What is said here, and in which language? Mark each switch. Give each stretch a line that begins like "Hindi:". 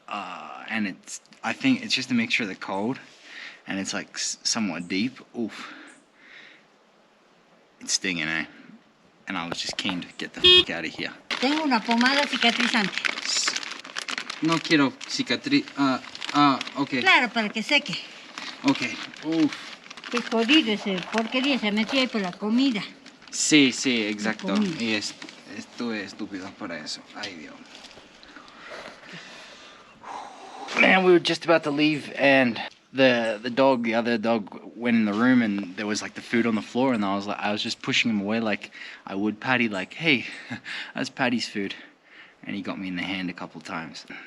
English: and I think it's just a mixture of the cold, and it's like somewhat deep. Oof, it's stinging, eh? And I was just keen to get the fuck out of here.
Spanish: Tengo una pomada cicatrizante. No quiero cicatriz. Okay. Claro, para que seque. Okay. Uf. Qué jodido ese porquería, se metió ahí por la comida. Sí, exacto. Y estuve estúpido para eso. Ay, Dios.
English: Man, we were just about to leave, and the other dog went in the room, and there was like the food on the floor, and I was just pushing him away like I would Patty, like, hey, that's Patty's food. And he got me in the hand a couple times.